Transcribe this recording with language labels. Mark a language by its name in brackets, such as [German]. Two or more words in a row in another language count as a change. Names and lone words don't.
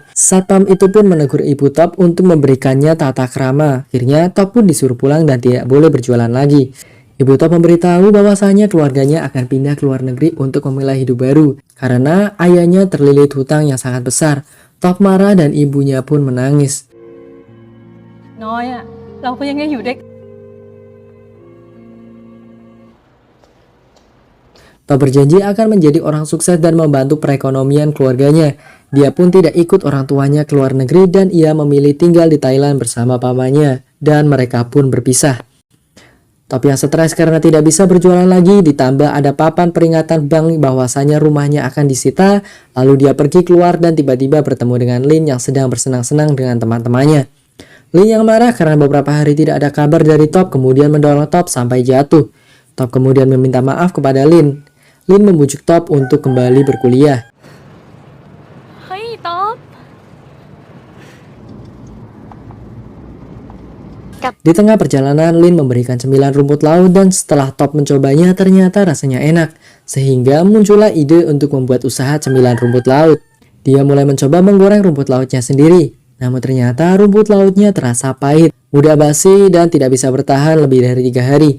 [Indonesian] Satpam itu pun menegur ibu Top untuk memberikannya tata krama. Akhirnya Top pun disuruh pulang dan tidak boleh berjualan lagi. Ibu Top memberitahu bahwasanya keluarganya akan pindah ke luar negeri untuk memulai hidup baru, karena ayahnya terlilit hutang yang sangat besar. Top marah dan ibunya pun menangis. [Thai] น้อยอ่ะเราก็ยังได้อยู่ด้วย [Indonesian] Top berjanji akan menjadi orang sukses dan membantu perekonomian keluarganya. Dia pun tidak ikut orang tuanya ke luar negeri dan ia memilih tinggal di Thailand bersama pamannya dan mereka pun berpisah. Top yang stres karena tidak bisa berjualan lagi, ditambah ada papan peringatan bank bahwasanya rumahnya akan disita. Lalu dia pergi keluar dan tiba-tiba bertemu dengan Lin yang sedang bersenang-senang dengan teman-temannya. Lin yang marah karena beberapa hari tidak ada kabar dari Top kemudian mendorong Top sampai jatuh. Top kemudian meminta maaf kepada Lin. Lin membujuk Top untuk kembali berkuliah. [Thai] เฮ้ยต๊อบ [Indonesian] Di tengah perjalanan, Lin memberikan cemilan rumput laut dan setelah Top mencobanya ternyata rasanya enak. Sehingga muncullah ide untuk membuat usaha cemilan rumput laut. Dia mulai mencoba menggoreng rumput lautnya sendiri. Namun ternyata rumput lautnya terasa pahit, mudah basi dan tidak bisa bertahan lebih dari 3 hari.